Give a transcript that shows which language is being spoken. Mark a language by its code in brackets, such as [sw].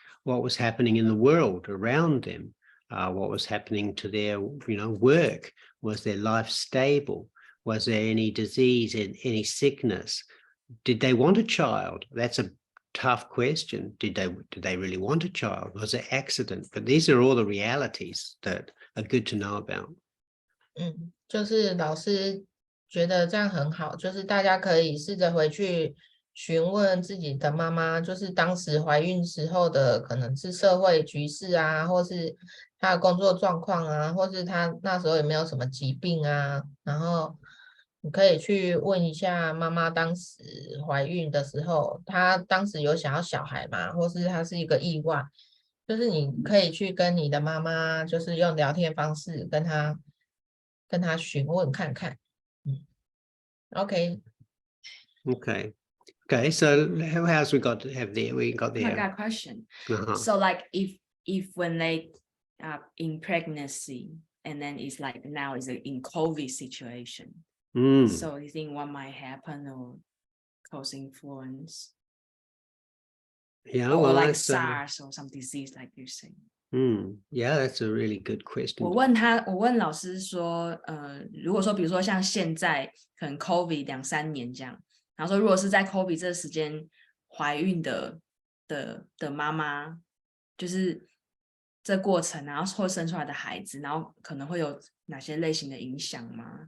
[en] What was happening in the world around them? What was happening to their, work? Was their life stable? Was there any disease, any sickness? Did they want a child? That's a tough question. Did they really want a child? Was it accident? But these are all the realities that are good to know about. [zh] 就是老师觉得这样很好，就是大家可以试着回去询问自己的妈妈，就是当时怀孕时候的可能是社会局势啊，或是她的工作状况啊，或是她那时候有没有什么疾病啊，然后你可以去问一下妈妈当时怀孕的时候，她当时有想要小孩吗？或是她是一个意外？就是你可以去跟你的妈妈，就是用聊天方式跟她询问看看。 [en] OK. Okay. So how else we got to have there? We got there. I got a question. So like if when they in pregnancy and then it's like now is in COVID situation. So you think what might happen or cause influence? Yeah, or well, like that's, SARS or some disease like you're saying. Yeah, that's a really good question. [zh] 我问老师说，如果说比如说像现在可能 COVID 2-3年这样，然后说如果是在 COVID 这个时间怀孕的妈妈，就是这过程，然后会生出来的孩子，然后可能会有哪些类型的影响吗？